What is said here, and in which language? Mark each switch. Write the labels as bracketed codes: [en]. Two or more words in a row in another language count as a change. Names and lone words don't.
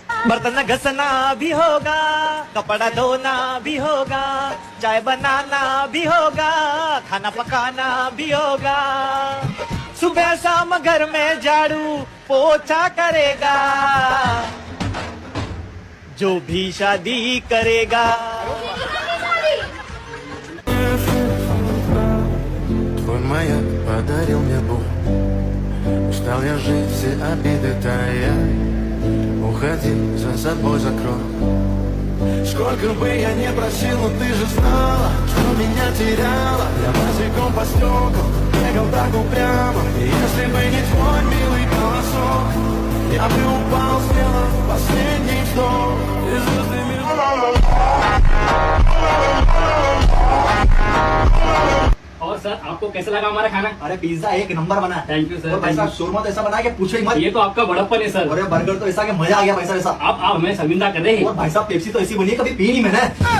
[hi] बर्तन घसना भी होगा, कपड़ा धोना भी होगा, चाय बनाना भी होगा, खाना पकाना भी होगा। सुबह शाम घर में झाड़ू पोछा करेगा जो भी शादी करेगा। [ru] Твой маяк подарил мне боль. Устал я жить, все обиды тая. Уходи, за собой закрой. Сколько бы я не просил, но ты же знала, что меня теряла. Я босиком по стеклам бегал так упрямо. И если бы не твой милый голосок, я бы упал, сделав последний вздох. И звездами... [hi] और सर आपको कैसा लगा हमारा खाना? अरे पिज्जा एक नंबर बना। [en] Thank you sir. [hi] और भाई साहब शोरमा तो ऐसा बना कि पूछो ही मत। ये तो आपका बड़प्पन है सर। और बर्गर तो ऐसा कि मजा आ गया भाई साहब ऐसा। आप हमें शर्मिंदा कर रहे हैं। और भाई साहब पेप्सी तो ऐसी बनी है कभी पी नहीं मैंने।